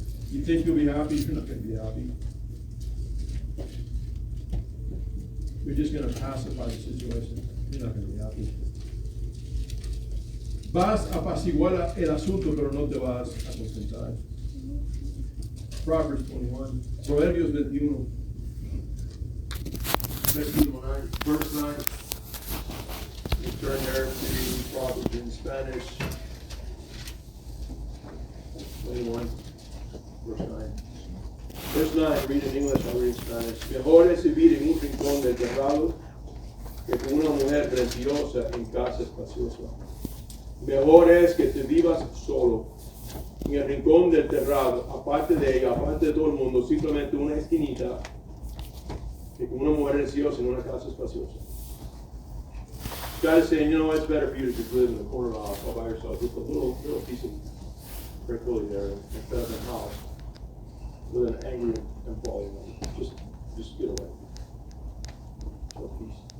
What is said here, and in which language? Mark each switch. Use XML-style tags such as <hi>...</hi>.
<en>You think you'll be happy? You're not going to be happy. You're just going to pacify the situation. You're not going to be happy.</en> <es>Vas a apaciguar el asunto, pero no te vas a contentar.</es> <en>Proverbs 21. Proverbios 21.</en> <es>Versículo 9.</es> <en>Verse 9. You turn there to Proverbs in Spanish. 21. Verse 9. Verse 9, read in English, I'll read in Spanish.</en> <es>Mejor es vivir en un rincón del terrado que con una mujer mentirosa en casa espaciosa. Mejor es que te vivas solo en el rincón del terrado, aparte de ella, aparte de todo el mundo, simplemente una esquinita, que con una mujer preciosa en una casa espaciosa.</es> <en>God is saying, it's better for you to just live in the corner all by yourself, with a little piece of tranquility there, instead of a house with an angry and falling one. Just get away. So peace.</en>